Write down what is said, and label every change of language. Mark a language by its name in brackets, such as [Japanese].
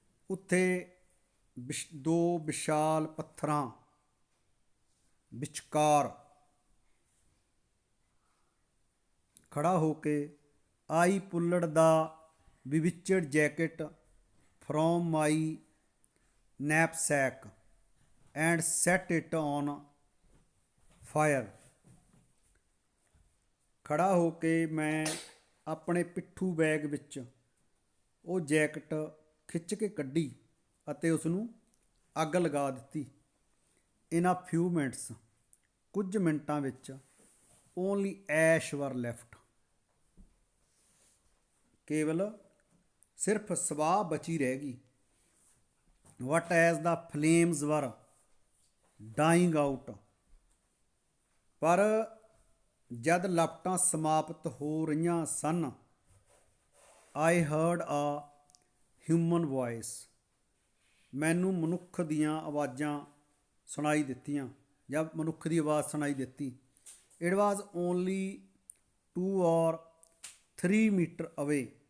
[Punjabi] ਉੱਥੇ ਦੋ ਵਿਸ਼ਾਲ ਪੱਥਰਾਂ ਵਿਚਕਾਰ ਖੜਾ ਹੋ ਕੇ [English] I pulled the bewitched jacket from my knapsack and set it on fire. [Punjabi] ਖੜਾ ਹੋ ਕੇ ਮੈਂ ਆਪਣੇ ਪਿੱਠੂ ਬੈਗ ਵਿੱਚ ਉਹ ਜੈਕਟ ਖਿੱਚ ਕੇ ਕੱਢੀ ਅਤੇ ਉਸ ਨੂੰ ਅੱਗ ਲਗਾ ਦਿੱਤੀ। [English] In a few minutes, [Punjabi] ਕੁਝ ਮਿੰਟਾਂ ਵਿੱਚ [English] only ash were left. [Punjabi] ਕੇਵਲ ਸਿਰਫ ਸਵਾਹ ਬਚੀ ਰਹਿ ਗਈ। [English] But as the flames were dying out. [Punjabi] ਪਰ ਜਦ ਲਪਟਾਂ ਸਮਾਪਤ ਹੋ ਰਹੀਆਂ ਸਨ, [English] I heard a human voice. [Punjabi] ਮੈਨੂੰ ਮਨੁੱਖ ਦੀਆਂ ਆਵਾਜ਼ਾਂ ਸੁਣਾਈ ਦਿੱਤੀਆਂ ਜਾਂ ਮਨੁੱਖ ਦੀ ਆਵਾਜ਼ ਸੁਣਾਈ ਦਿੱਤੀ। [English] It was only 2 or 3 metre away.